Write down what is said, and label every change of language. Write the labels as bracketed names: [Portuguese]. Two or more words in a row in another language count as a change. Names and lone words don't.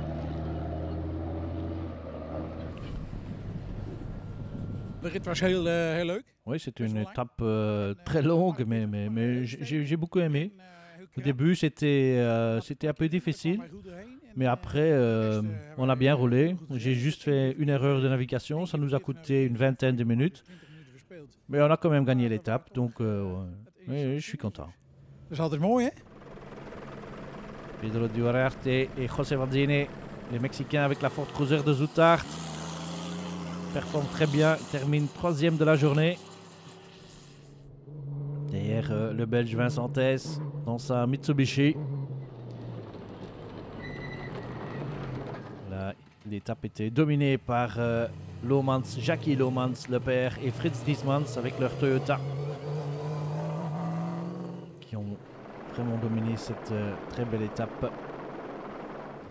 [French] Oui, c'était une étape très longue, mais j'ai beaucoup aimé. Au début, c'était un peu difficile, mais après, on a bien roulé. J'ai juste fait une erreur de navigation, ça nous a coûté une vingtaine de minutes, mais on a quand même gagné l'étape, donc oui, je suis content. [Dutch] Dat is altijd mooi, hè? [French] Pedro Duarte et José Vanzini, les Mexicains avec la Ford Cruiser de Zoutart, performent très bien, terminent troisième de la journée. Derrière le Belge Vincent Hess dans sa Mitsubishi. L'étape était dominée par Jackie Lomans, le père, et Fritz Diesmans avec leur Toyota, qui ont vraiment dominé cette très belle étape.